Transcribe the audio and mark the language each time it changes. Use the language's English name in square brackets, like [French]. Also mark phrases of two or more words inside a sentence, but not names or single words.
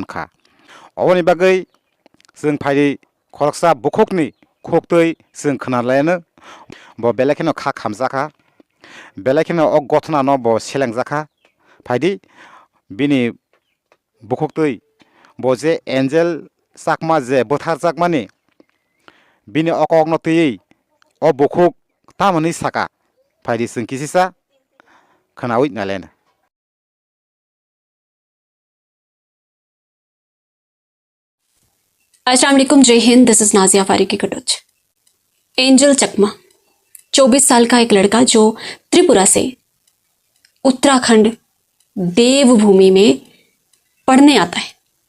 [Kok Borok] kha oboni bagui sung phai khoroksa bukhokni khoktui sung khnalayano bo belekheno kha khamjaka belekheno ok gothna no bo selengjaka phaidi bini bukhoktai bo je Angel Chakma je bothar jakmani bini okok no tei o bukhok tamani saka phaidi sung kisisa khanawi nalena [Arabic] السلام عليكم, [Hindi] जय हिंद। [English] This is [Hindi] नाजिया फारिकी कटोच। एंजल चकमा 24 साल का एक लड़का जो त्रिपुरा से उत्तराखंड देवभूमि में पढ़ने आता है।